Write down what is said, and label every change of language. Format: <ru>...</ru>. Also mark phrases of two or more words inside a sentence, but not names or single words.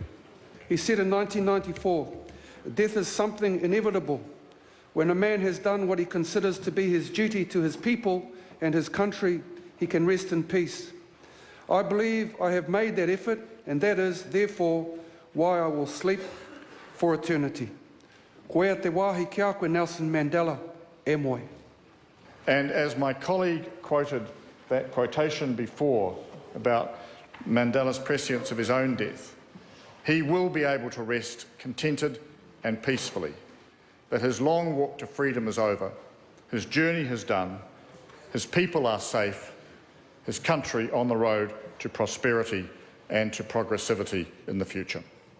<en>He said in 1994, "Death is something inevitable. When a man has done what he considers to be his duty to his people and his country, he can rest in peace. I believe I have made that effort, and that is, therefore, why I will sleep for eternity."</en> <mi>Koea te wāhi kia koe Nelson Mandela, e moe.</mi> <en>And as my colleague quoted that quotation before about Mandela's prescience of his own death, he will be able to rest contented and peacefully, that his long walk to freedom is over, his journey is done, his people are safe, his country on the road to prosperity and to progressivity in the future.</en>